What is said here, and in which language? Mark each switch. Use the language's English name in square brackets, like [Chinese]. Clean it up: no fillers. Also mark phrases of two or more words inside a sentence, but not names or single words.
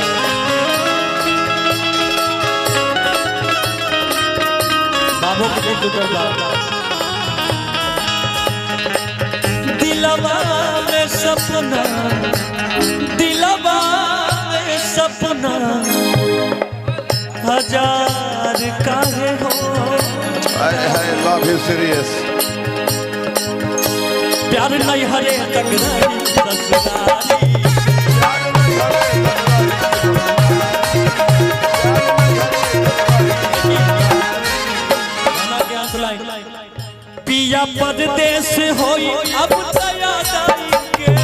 [Bhojpuri] बाबू के टूटल बा दिलवा में सपना दिलवा में सपना हजार काहे हो [English] I love you serious [Bhojpuri] प्यार नहीं हरे तकरारी ससुराली पिया परदेस होई अब याद आई के